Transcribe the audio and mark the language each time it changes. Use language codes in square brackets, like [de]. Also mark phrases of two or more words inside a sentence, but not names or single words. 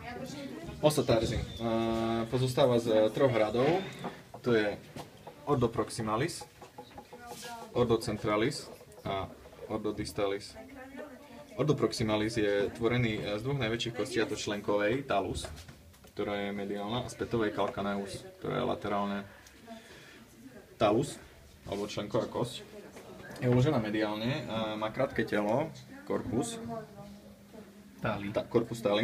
[sk] Osa tarzi pozostáva z troch radov. To je [la] ordo proximalis, ordo centralis a ordo distalis. Ordo proximalis [sk] je tvorený z dvoch najväčších kostí, a to členkovej, talus, ktorá je mediálna, a spätovej calcaneus, ktorá je laterálne. Talus, alebo členková kosť, je uložená mediálne, má krátke telo, [la] corpus tali.